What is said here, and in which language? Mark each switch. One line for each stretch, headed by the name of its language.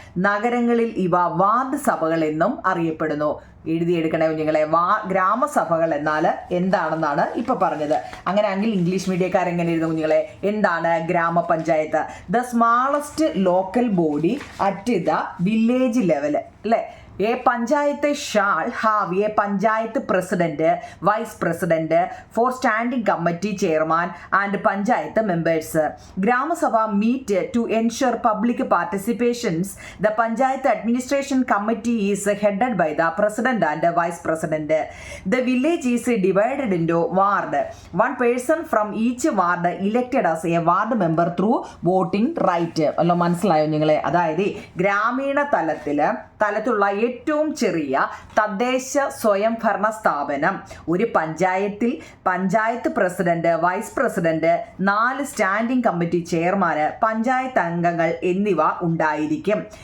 Malayalam: നഗരങ്ങളിൽ ഇവ വാർഡ് സഭകൾ എന്നും അറിയപ്പെടുന്നു. എഴുതിയെടുക്കണേ കുഞ്ഞുങ്ങളെ. ഗ്രാമസഭകൾ എന്നാൽ എന്താണെന്നാണ് ഇപ്പൊ പറഞ്ഞത്. അങ്ങനെയാണെങ്കിൽ ഇംഗ്ലീഷ് മീഡിയക്കാരെങ്ങനെ എഴുതും കുഞ്ഞുങ്ങളെ? എന്താണ് ഗ്രാമപഞ്ചായത്ത്?
English: the smallest local body at the village level
Malayalam: അല്ലേ?
English: A panchayat shall have a panchayat president, vice president, 4 standing committee chairman and panchayat members. Gram Sabha meet to ensure public participations. The panchayat administration committee is headed by the president and vice president. The village is divided into ward. One person from each ward elected as a ward member through voting right.
Malayalam: അല്ലോ മനസ്സിലായോ നിങ്ങളെ? അതായത് ഗ്രാമീണ തലത്തിലുള്ള ഏറ്റവും ചെറിയ തദ്ദേശ സ്വയംഭരണ സ്ഥാപനം ഒരു പഞ്ചായത്തിൽ panchayat president, vice president, 4 standing committee ചെയർമാന്, panchayat അംഗങ്ങൾ എന്നിവ ഉണ്ടായിരിക്കും.